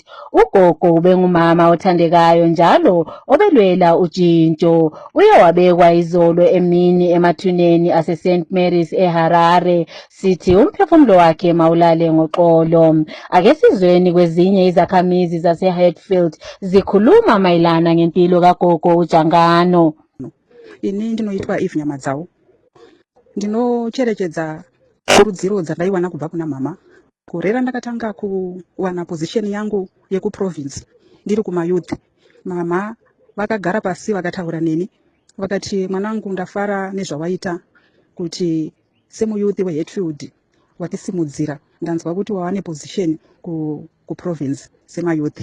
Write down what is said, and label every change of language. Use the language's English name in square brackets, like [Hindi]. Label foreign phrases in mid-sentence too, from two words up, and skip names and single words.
[North Ndebele] Ugogo ubengumama othandekayo njalo obelwela utshintsho. Uye wabekwa izolo emini emathuneni ase-St Mary's eHarare. Sithi umphefumulo wakhe mawulale ngoxolo. Ake sizweni kwezinye izakhamizi zaseHartfield zikhuluma mayelana ngempilo kagogo uJangano. [Shona] Ini ndinoitwa Eve Nyamadzau. Ndinocherechedza kurudziro dzandaiwana kubva kuna mama. Kurera ndakatanga kuwana position yangu yekuprovince ndiri kumayouth. Mama vakagara pasi vakataura neni vakati, mwanangu, ndafara nezvawaita kuti semuyouth weHartfield watisimudzira, ndanzwa kuti wawane position kuprovince semayouth.